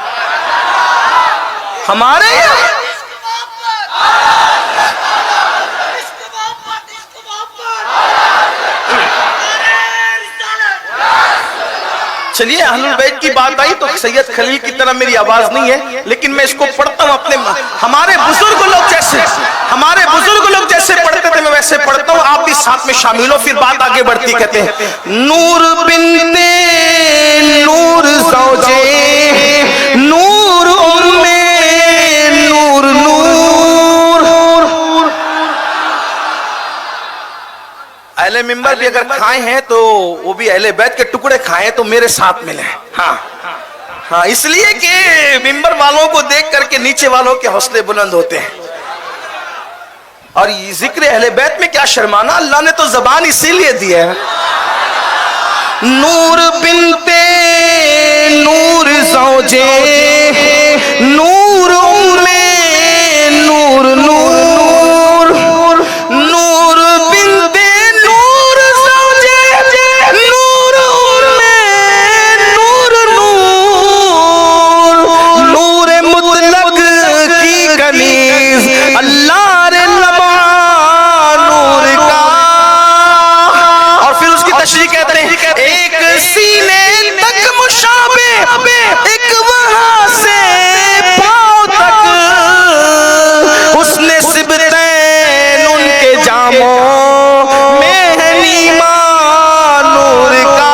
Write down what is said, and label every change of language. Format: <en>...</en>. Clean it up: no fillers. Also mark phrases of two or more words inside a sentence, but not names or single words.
<ur>ہمارے چلیے اہل البیت کی بات آئی تو سید خلیل کی طرح میری آواز نہیں ہے، لیکن میں اس کو پڑھتا ہوں اپنے ہمارے بزرگ لوگ جیسے پڑھتے تھے میں ویسے پڑھتا ہوں، آپ بھی ساتھ میں شامل ہو، پھر بات آگے بڑھتی۔ کہتے ہیں نور بنت نور زوجے نور نور نور، اہل منبر بھی اگر کھائے ہیں تو وہ بھی اہل بیت کے ٹکڑے کھائے تو میرے ساتھ ملیں۔ ہاں ہاں، اس لیے کہ منبر والوں کو دیکھ کر کے نیچے والوں کے حوصلے بلند ہوتے ہیں۔ اور یہ ذکر اہل بیت میں کیا شرمانا، اللہ نے تو زبان اسی لیے دی ہے۔ نور بنت نور زوجے نور نور نور، نور بنت نور زوجے نور نور نور، نور مطلق کی کنیز اللہ رے لما نور کا۔ اور پھر اس کی تشریح کہتے ہیں ایک سینے تک مشابہ، ایک وہاں سے پاؤں تک، اس نے سبتین ان کے جاموں میں ہے نیما نور کا۔</ur>